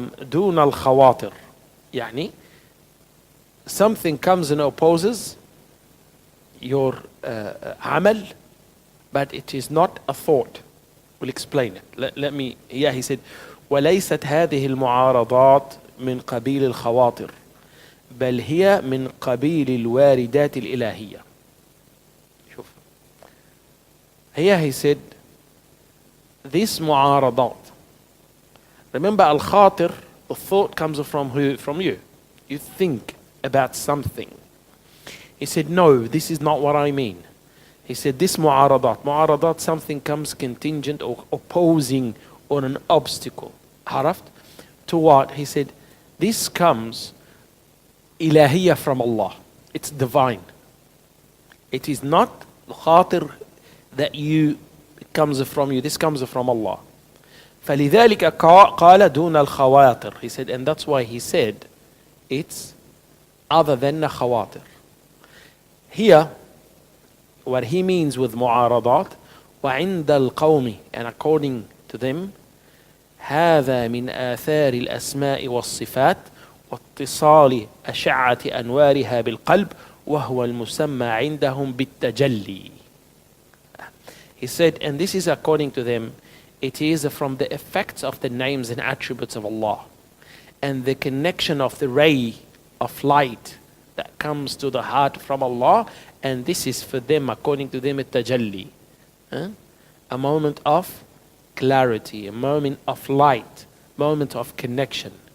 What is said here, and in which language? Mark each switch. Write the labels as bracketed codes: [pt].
[ar] دون الخواطر, يعني [en] something comes and opposes your amal, but it is not a thought. We'll explain it. Let me, yeah, he said, [ar] وليست هذه المعارضات من قبيل الخواطر بل هي من قبيل الواردات الإلهية. شوف, [en] Here he said, this mu'aradat. Remember, al-khatir, the thought comes from who? From you. You think about something. He said, no, this is not what I mean. He said, this mu'aradat, something comes contingent or opposing or an obstacle. Haraft? To what? He said, this comes ilahiyya from Allah. It's divine. It is not khatir that it comes from you. This comes from Allah. [ar] فَلِذَلِكَ قَالَ دُونَ الْخَوَاطِرِ. [en] He said, and that's why he said, it's other than the khawatir. Here, what he means with mu'aradat, [ar] وَعِنْدَ الْقَوْمِ, [en] and according to them, [ar] هذا من آثار الأسماء والصفات واتصال أشعة أنوارها بالقلب وهو المسمى عندهم بالتجلي. [en] He said, and this is according to them, it is from the effects of the names and attributes of Allah and the connection of the ray of light that comes to the heart from Allah, and this is for them, according to them, التجلي, a moment of clarity, a moment of light, moment of connection.